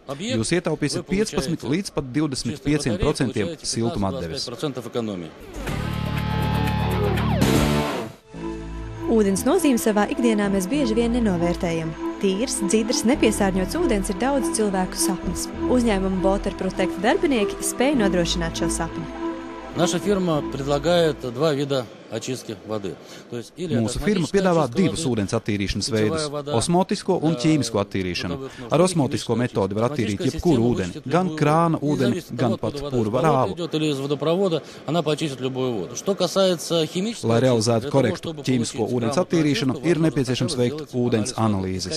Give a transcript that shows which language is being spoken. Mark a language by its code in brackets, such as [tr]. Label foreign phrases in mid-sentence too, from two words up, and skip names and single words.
[lv] Jūs ietaupīsiet 15 līdz pat 25% siltuma atdeves. Ūdens nozīmi savā ikdienā mēs bieži vien nenovērtējam. Tīrs, dzidrs, nepiesārņots ūdens ir daudz cilvēku sapnis. Uzņēmuma Water Protect darbinieki spēj nodrošināt šo sapni. [ru] Наша фирма предлагает два вида очистки воды. [lv] Mūsu firma piedāvā divus ūdens attīrīšanas veidus – osmotisko un ķīmisko attīrīšanu. Ar osmotisko metodi var attīrīt jebkuru ūdeni, gan krāna ūdeni, gan pat purva rāvu. Lai realizētu korektu ķīmisko ūdens attīrīšanu, ir nepieciešams veikt ūdens analīzes.